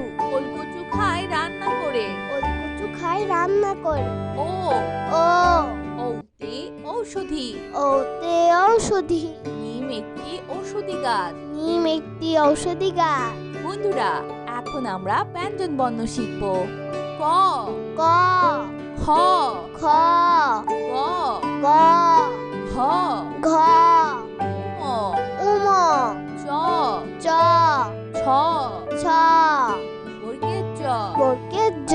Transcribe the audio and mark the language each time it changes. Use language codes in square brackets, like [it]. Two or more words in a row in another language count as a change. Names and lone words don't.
[bn] ওলকচু খায় রান্না করে, অলকচু খায় রান্না করে, ও, ও, ওতে ঔষধি, ওতে ঔষধি, নিম একটি ঔষধি গাছ। নিম একটি ঔষধি গাছ, বন্ধুরা, এখন আমরা ব্যঞ্জন বর্ণ শিখব। ক, ক, খ, খ, গ, গ, ঘ, ঘ, ম, উম, চ, চ, ছ, ছ, বর্গের জ, বর্গের জ,